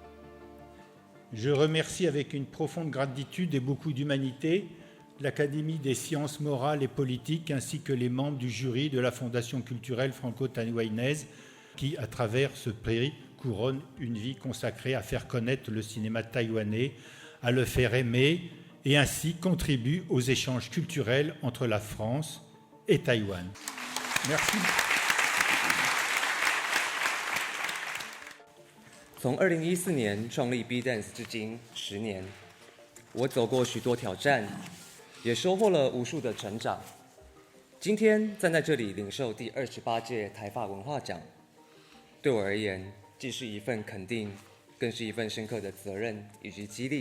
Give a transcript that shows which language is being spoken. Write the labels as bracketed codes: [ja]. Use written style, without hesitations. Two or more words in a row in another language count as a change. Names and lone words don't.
[fr] Je remercie avec une profonde gratitude et beaucoup d'humanité l'Académie des sciences morales et politiques ainsi que les membres du jury de la Fondation culturelle franco-taïwanaise qui, à travers ce prix, couronne une vie consacrée à faire connaître le cinéma taïwanais, à le faire aimer et ainsi contribue aux échanges culturels entre la France et Taïwan. Merci. [zh] 从2014年创立 B-Dance 至今10年，我走过许多挑战，也收获了无数的成长。今天站在这里领受第28届台法文化奖，对我而言，既是一份肯定，更是一份深刻的责任以及激励。